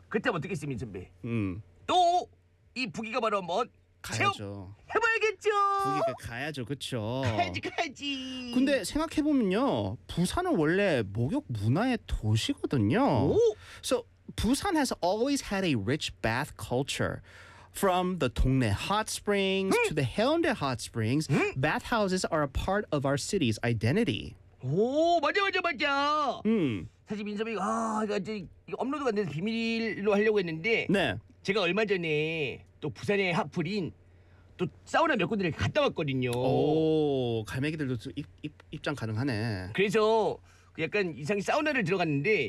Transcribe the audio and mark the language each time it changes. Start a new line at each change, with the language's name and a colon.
Korean: 그때 어떻게 했어, 민선배? 또 이 부기가 바로 한번 가야죠. 해봐야겠죠. 부기가 가야죠. 그쵸. 가야지 가야지. 근데 생각해보면요, 부산은 원래 목욕 문화의 도시거든요. 오?
English: So Busan has always had a rich bath culture. From the Dongnae Hot Springs to the Haeundae Hot Springs, bathhouses are a part of our city's identity.
Korean: 오, 맞아 맞아 맞아. 사실 민섭이가 아, 이거 업로드가 안 돼서 비밀로 하려고 했는데 네. 제가 얼마 전에 또 부산의 핫플인 또 사우나 몇 군데를 갔다 왔거든요. 오, 갈매기들도 입장 가능하네. 그래서 약간 이상 사우나를 들어갔는데